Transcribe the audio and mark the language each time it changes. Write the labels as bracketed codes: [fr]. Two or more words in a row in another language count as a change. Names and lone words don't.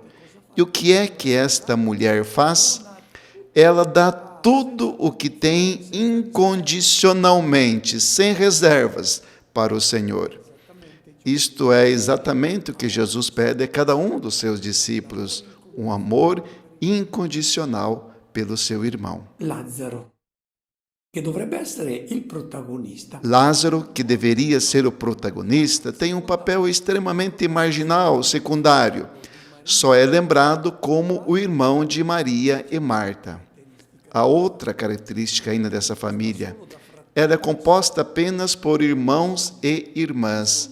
[pt] E o que é que esta mulher faz? Ela dá tudo o que tem incondicionalmente, sem reservas, para o Senhor. Isto é exatamente o que Jesus pede a cada um dos seus discípulos, um amor incondicional pelo seu irmão. [it] Lazzaro, che dovrebbe essere il protagonista. [pt] Lázaro, que deveria ser o protagonista, tem um papel extremamente marginal, secundário. Só é lembrado como o irmão de Maria e Marta. A outra característica ainda dessa família, ela é composta apenas por irmãos e irmãs.